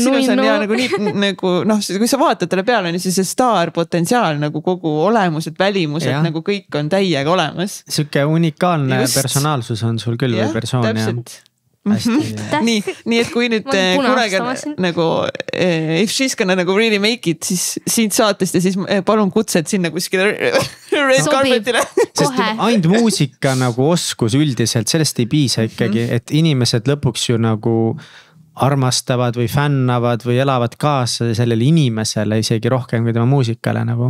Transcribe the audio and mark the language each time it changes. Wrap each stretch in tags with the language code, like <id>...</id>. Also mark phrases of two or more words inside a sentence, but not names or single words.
<et>nuinu. Kui sa vaatad talle peale, on see staar potentsiaal nagu kogu olemused, välimused, nagu kõik on täiega olemas. Siuke unikaalne personaalsus on sul küll või persoon. Täpselt. Nii, et kui nüüd kunagi nagu</et> <en>if she's gonna</en> <et>nagu</et> <en>really make it,</en> <et>siis siit saatest ja siis palun kutsed sinna kuskile</et> <en>red carpetile.</en> <et>Sest ainult muusika nagu oskus üldiselt, sellest ei piisa ikkagi, et inimesed lõpuks ju nagu armastavad või fännavad või elavad kaasa sellele inimesele isegi rohkem kui tema muusikale nagu.</et>